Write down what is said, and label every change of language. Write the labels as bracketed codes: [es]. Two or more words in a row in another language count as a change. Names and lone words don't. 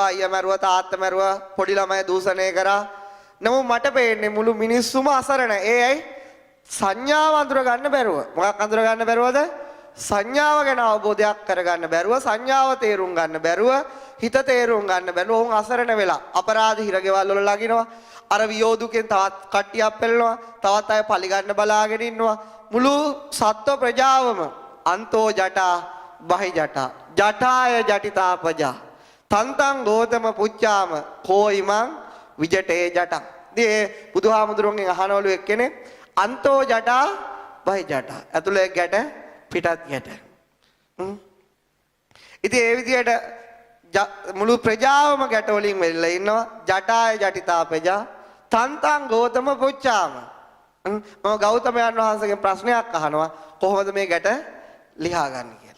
[si] අයියා මැරුවා තාත්තා මැරුවා පොඩි ළමයි දූෂණය කරා නමුත් මට පේන්නේ මුළු මිනිස්සුම අසරණයි ඒ ඇයි සංඥාව අඳුර ගන්න බැරුව මොකක් අඳුර ගන්න බැරුවද සංඥාව ගැන අවබෝධයක් කරගන්න බැරුව සංඥාව තේරුම් ගන්න බැරුව හිත තේරුම් ගන්න බැරුව වුන් අසරණ වෙලා අපරාධ හිරගෙවල් වල ලගිනවා අර වියෝදුකෙන් තවත් කට්ටියක් පෙළනවා තවත් අය පලි ගන්න බලාගෙන ඉන්නවා මුළු සත්ව ප්‍රජාවම [pi] අන්තෝ ජටා බහි ජටා ජටාය ජටිතාපජා තන්තං ගෝතම පුච්චාම කෝයිමං විජටේ ජටා [si] දී බුදුහාමුදුරුවන්ගෙන් අහනවලු එක්කෙනෙක් [pi] අන්තෝ ජටා බහි ජටා [si] ඇතුලේ ගැට පිටත් ගැට ඉතින් ඒ විදිහට මුළු ප්‍රජාවම ගැට වලින් වෙල්ලා ඉන්නවා [pi] ජටාය ජටිතාපජා තන්තං ගෝතම පුච්චාම [si] මම ගෞතමයන් වහන්සේගෙන් ප්‍රශ්නයක් අහනවා කොහොමද මේ ගැට ලියා ගන්න කියලා.